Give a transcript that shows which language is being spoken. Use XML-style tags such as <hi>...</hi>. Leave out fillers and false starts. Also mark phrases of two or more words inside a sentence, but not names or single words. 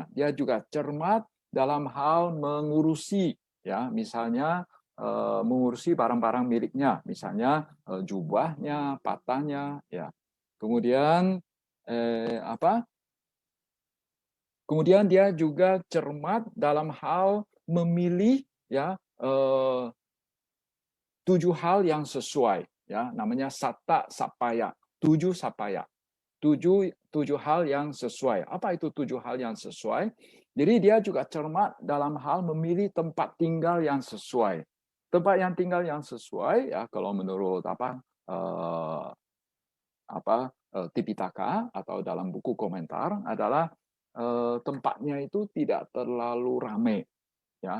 <id>Dia juga cermat dalam hal mengurusi, ya, misalnya mengurusi barang-barang miliknya, misalnya jubahnya, patahnya, ya. Kemudian Kemudian dia juga cermat dalam hal memilih, ya, 7 hal yang sesuai, ya, namanya</id> <pi>satta sapaya,</pi> <id>7 sapaya. 7 hal yang sesuai. Apa itu 7 hal yang sesuai? Jadi dia juga cermat dalam hal memilih tempat tinggal yang sesuai. tempat yang tinggal yang sesuai ya kalau menurut Tipitaka atau dalam buku komentar adalah tempatnya itu tidak terlalu ramai, ya.</id>